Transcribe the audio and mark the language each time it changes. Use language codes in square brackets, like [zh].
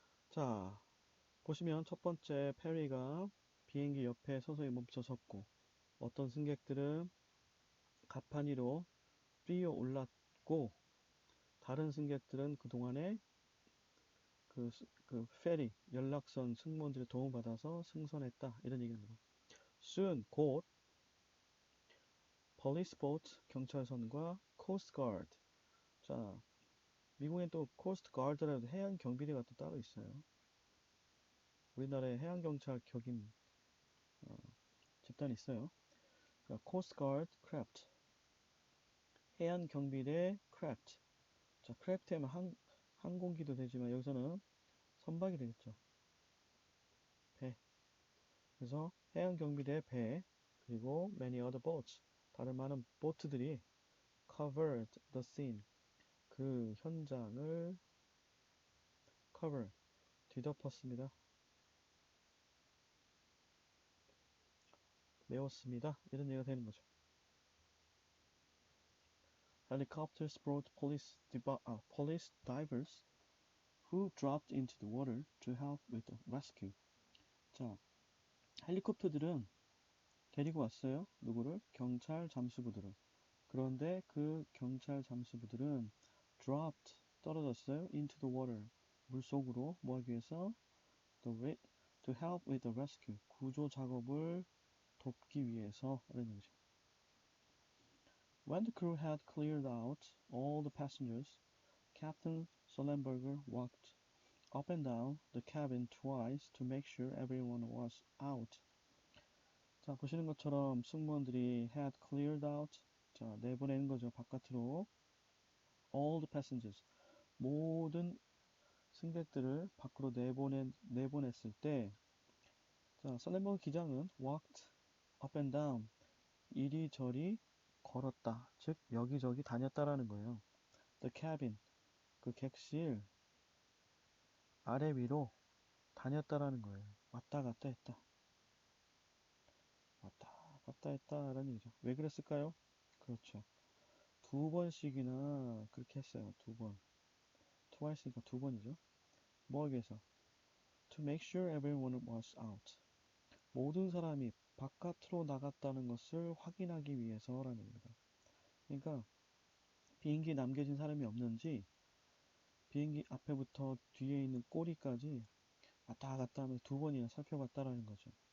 [ko] 자, 보시면 첫 번째 페리가 비행기 옆에 서서히 멈춰 섰고 어떤 승객들은 갑판 위로 뛰어 올랐고 다른 승객들은 그동안에 그 페리 연락선 승무원들의 도움받아서 승선했다 이런 얘기입니다. [en] soon [ko] 곧 [en] police boat [ko] 경찰선과 [en] coast guard. [ko] 자, 미국엔 또 coast guard라도 해안 경비대가 또 따로 있어요. 우리나라에 해안 경찰 격인 집단이 있어요. 그러니까 [en] coast guard craft. [ko] 해안 경비대 craft. 자, craft 하면 항공기도 되지만 여기서는 선박이 되겠죠. 배. 그래서 해안 경비대 배 그리고 [en] many other boats. [ko] 다른 많은 보트들이 [en] covered the scene. [ko] 그 현장을 cover 뒤덮었습니다. 메웠습니다. 이런 얘기가 되는 거죠. [en] Helicopters brought police divers who dropped into the water to help with the rescue. [ko] 자, 헬리콥터들은 데리고 왔어요. 누구를? 경찰 잠수부들을. 그런데 그 경찰 잠수부들은 [en] dropped, [ko] 떨어졌어요. [en] into the water, [ko] 물속으로 뭐 하기 위해서? [en] to help with the rescue, [ko] 구조 작업을 돕기 위해서 라는 얘기죠. [en] When the crew had cleared out all the passengers, Captain Sullenberger walked up and down the cabin twice to make sure everyone was out. [ko] 자, 보시는 것처럼 승무원들이 [en] had cleared out, [ko] 자, 내보내는 거죠, 바깥으로. [en] all the passengers, [ko] 모든 승객들을 밖으로 내보냈을 때, 자, 썰렌버그 기장은 [en] walked up and down, [ko] 이리저리 걸었다. 즉, 여기저기 다녔다라는 거예요. [en] The cabin, [ko] 그 객실 아래 위로 다녔다라는 거예요. 왔다 갔다 했다. 왔다 갔다 했다라는 얘기죠. 왜 그랬을까요? 그렇죠. 두 번씩이나 그렇게 했어요. 두 번. twice니까 두 번이죠. 뭐 하기 위해서? [en] To make sure everyone was out. [ko] 모든 사람이 바깥으로 나갔다는 것을 확인하기 위해서라는 얘기입니다. 그러니까 비행기에 남겨진 사람이 없는지 비행기 앞에부터 뒤에 있는 꼬리까지 왔다 갔다 하면서 2번이나 살펴봤다라는 거죠.